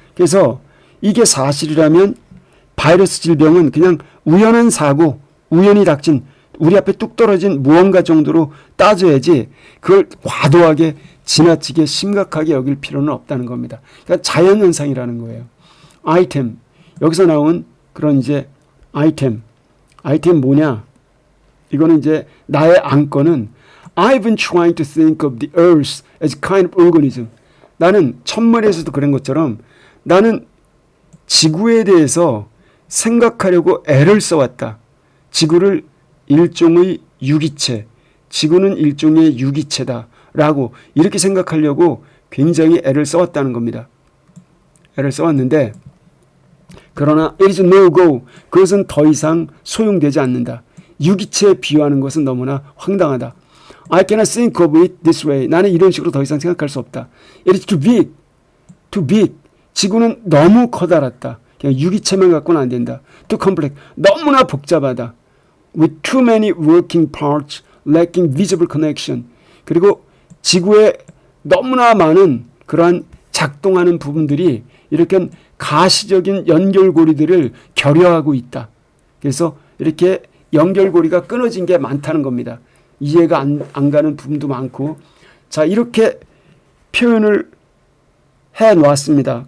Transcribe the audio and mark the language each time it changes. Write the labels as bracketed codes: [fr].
[ko] 그래서 이게 사실이라면 바이러스 질병은 그냥 우연한 사고, 우연히 닥친, 우리 앞에 뚝 떨어진 무언가 정도로 따져야지 그걸 과도하게, 지나치게 심각하게 여길 필요는 없다는 겁니다. 그러니까 자연현상이라는 거예요. 아이템, 여기서 나온 그런 이제 아이템 뭐냐? [en] 이거는 이제 나의 안건은 I've been trying to think of the earth as a kind of organism. [ko] 나는 천문에서도 그런 것처럼 나는 지구에 대해서 생각하려고 애를 써왔다. 지구를 일종의 유기체, 지구는 일종의 유기체다 라고 이렇게 생각하려고 굉장히 애를 써왔다는 겁니다. 애를 써왔는데 [en] 그러나 it is no go. [ko] 그것은 더 이상 소용되지 않는다. 유기체에 비유하는 것은 너무나 황당하다. [en] I cannot think of it this way. [ko] 나는 이런 식으로 더 이상 생각할 수 없다. [en] It is too big. Too big. 지구는 너무 커다랗다. [ko] 그냥 유기체만 갖고는 안 된다. Too complex. 너무나 복잡하다. [en] With too many working parts, lacking visible connection. [ko] 그리고 지구에 너무나 많은 그러한 작동하는 부분들이 이렇게 가시적인 연결고리들을 결여하고 있다. 그래서 이렇게 연결고리가 끊어진 게 많다는 겁니다. 이해가 안 가는 부분도 많고. 자, 이렇게 표현을 해 놓았습니다.